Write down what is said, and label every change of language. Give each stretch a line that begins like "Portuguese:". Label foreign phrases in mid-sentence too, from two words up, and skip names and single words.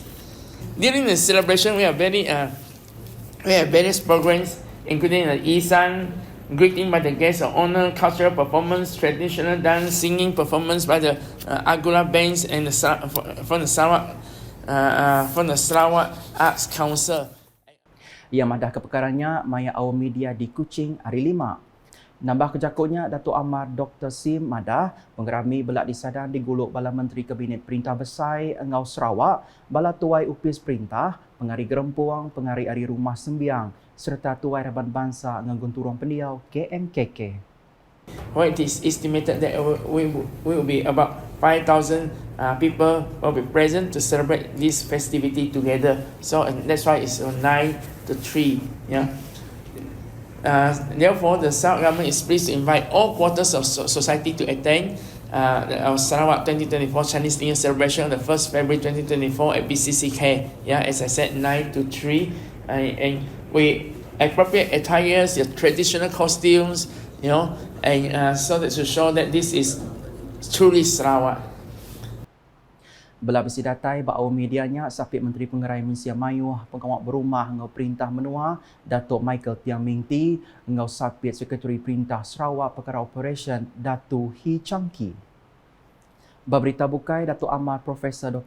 English: During the celebration, we have various programs, including the Isan, greeting by the guests of honor, cultural performance, traditional dance, singing performance by the Agula bands and from the Sarawak Arts Council.
Iban: Ia madah keperkarannya maya awam media di Kuching hari 5. Nambah kejakutnya, Datuk Amar Dr. Sim madah penggerami belak disadar di Guluk Bala Menteri Kabinet Perintah Besar Engau Sarawak, Bala Tuai Upis Perintah, Pengari Gerempuang, Pengari Ari Rumah Sembiang, serta Tuai Raban Bangsa Ngangun Turung Pendiau KMKK.
English: Well, it is estimated that we will be about 5,000 people will be present to celebrate this festivity together. So and that's why it's 9 to 3. Yeah. Therefore, the Sarawak government is pleased to invite all quarters of society to attend our Sarawak 2024 Chinese New Year celebration on the 1st February 2024 at BCCK. Yeah, as I said, 9 to 3. And we appropriate attires, your traditional costumes, and so that to show that this is truly Sarawak.
Iban: Belah besi datai bau medianya Sapit Menteri Pengerai Malaysia Mayuh Pengawak Berumah ngau Perintah Menua Datuk Michael Tiang Ming Ti ngau Sapit Sekretari Perintah Sarawak Perkara Operation Datuk He Chang Ki. Berita bukai Datuk Amar Profesor Dr.